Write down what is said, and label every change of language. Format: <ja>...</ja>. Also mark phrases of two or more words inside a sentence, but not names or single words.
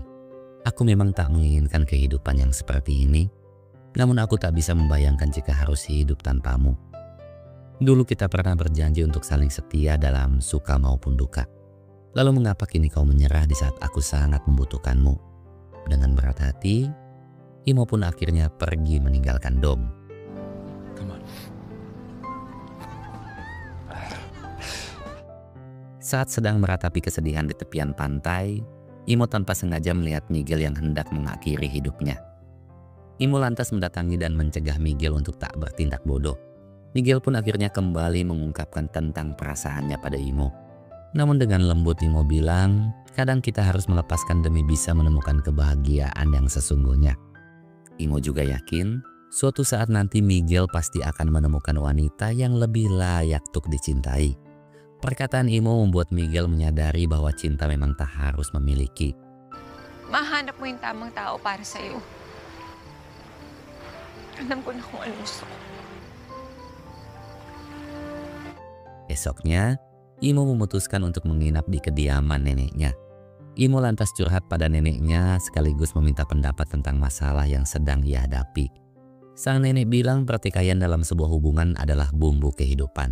<id>Aku memang tak menginginkan kehidupan yang seperti ini, namun aku tak bisa membayangkan jika harus hidup tanpamu. Dulu kita pernah berjanji untuk saling setia dalam suka maupun duka. Lalu mengapa kini kau menyerah di saat aku sangat membutuhkanmu?" Dengan berat hati, Imo pun akhirnya pergi meninggalkan Dom.</id> <en>Come on.</en> <id>Saat sedang meratapi kesedihan di tepian pantai, Imo tanpa sengaja melihat Miguel yang hendak mengakhiri hidupnya. Imo lantas mendatangi dan mencegah Miguel untuk tak bertindak bodoh. Miguel pun akhirnya kembali mengungkapkan tentang perasaannya pada Imo. Namun dengan lembut Imo bilang, kadang kita harus melepaskan demi bisa menemukan kebahagiaan yang sesungguhnya. Imo juga yakin, suatu saat nanti Miguel pasti akan menemukan wanita yang lebih layak untuk dicintai. Perkataan Imo membuat Miguel menyadari bahwa cinta memang tak harus memiliki.</id> <tl>Mahanap mo yung tamang tao para sa'yo. Alam ko na kung ano gusto ko.</tl> <id>Esoknya, Imo memutuskan untuk menginap di kediaman neneknya. Imo lantas curhat pada neneknya sekaligus meminta pendapat tentang masalah yang sedang ia hadapi. Sang nenek bilang pertikaian dalam sebuah hubungan adalah bumbu kehidupan.</id>